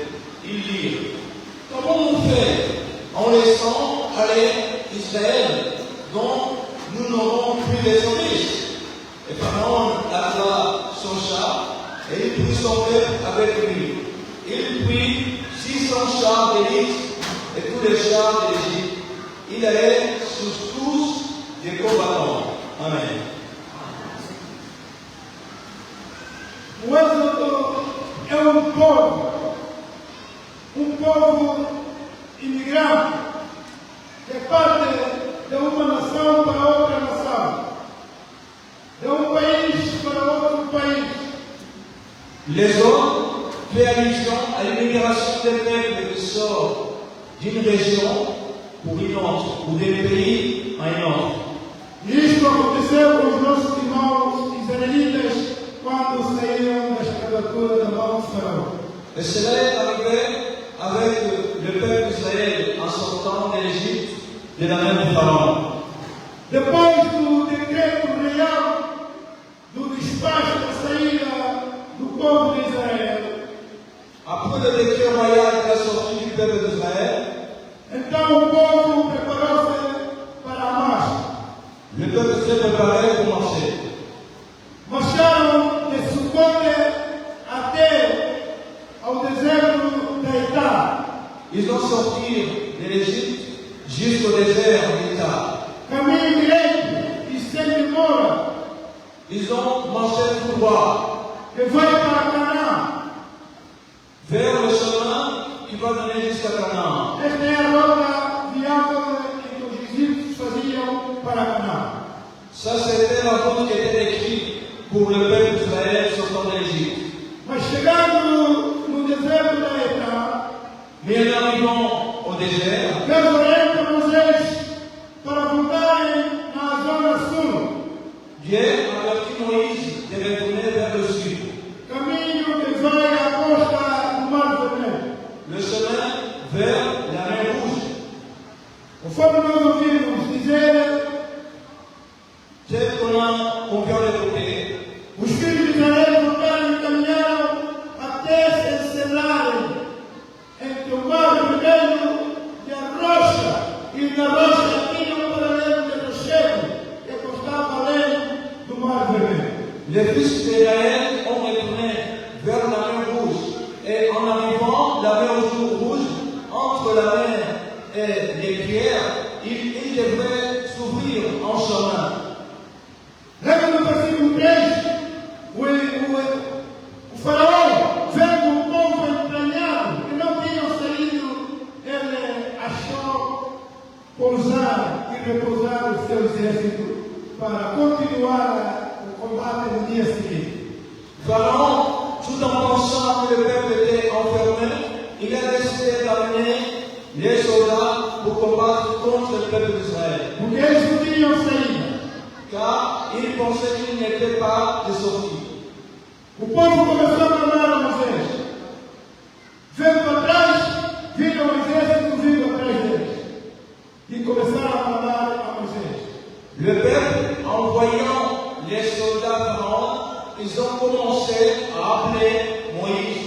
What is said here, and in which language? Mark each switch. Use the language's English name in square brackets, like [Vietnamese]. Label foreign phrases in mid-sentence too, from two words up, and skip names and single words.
[French] Ils dirent, comment on fait en laissant aller Israël, dont nous n'aurons plus de service? Et Pharaon attela son char, et il prit son peuple avec lui. Il prit 600 chars d'élite et tous les chars de l'Égypte. Il allait sur tous des combattants. Amen. [Portuguese] O Êxodo é um povo imigrante, que parte de uma nação para outra nação, de um país para outro país. [French] L'exode fait allusion à l'immigration des peuples qui sort d'une région pour une autre, ou d'un pays à un autre. [Portuguese] E isto aconteceu com os nossos irmãos israelitas quando saíram da escravatura da mão de Faraó. [French] Et cela est arrivé avec le peuple d'Israël en sortant de l'Égypte de la main de Pharaon. [Portuguese] Depois do decreto real do despacho da saída do povo de Israel, [French] Après le décret royal de la sortie du peuple d'Israël, [Portuguese] então o povo preparou-se para a marcha. [French] le peuple s'est préparé pour marcher. [Portuguese] Marcharam de Sucote até ao deserto da Etá, [French] Ils ont sorti de l'Égypte jusqu'au désert d'État. [Portuguese] caminho direito e sem demora, [French] Ils ont marché tout droit [Portuguese] que vai para Canaã. [French] vers le chemin qui va donner jusqu'à Canaan. [Portuguese] Esta é a rota viável que os egípcios faziam para Canaã. [French] Ça, c'était la route qui était écrite pour le peuple d'Israël sortant de l'Égypte. [Portuguese] Mas chegando no deserto da Etá, [French] Mais en arrivant au désert, [Portuguese] Deus orienta Moisés para voltarem na zona sul, [French] Dieu avertit Moïse de retourner vers le sud. [Portuguese] caminho que vai à costa do Mar Vermelho. [French] Le chemin vers la mer Rouge. [Portuguese] Conforme nós ouvimos dizer, [French] C'est qu'on vient d'écouter. [Portuguese] os filhos de Israel voltaram e caminharam até se encerrarem entre o Mar Vermelho e a rocha, e na rocha tinham paralelo de rochedo que costava além do Mar Vermelho. [French] Les fils d'Israël ont retourné vers la mer Rouge. Et en arrivant la mer Rouge, entre la mer et les pierres, il devrait s'ouvrir en chemin. [Portuguese] Lembra no versículo 3, o faraó, vendo o povo entranhado, que não tinham saído, ele achou pousar e repousar o seu exército para continuar o combate no dia seguinte. [French] Pharaon, tout en pensant que le peuple était enfermé, il a décidé d'amener les soldats pour combattre contre le peuple d'Israël. [Portuguese] Porque eles não tinham saída. [French] Car il pensait qu'il n'était pas de sortie. [Portuguese] O povo começou a clamar a Moisés. Vendo para trás, viram o exército vindo atrás deles. E começaram a clamar a Moisés. [French] Le peuple, en voyant les soldats pharaons, ils ont commencé à appeler Moïse.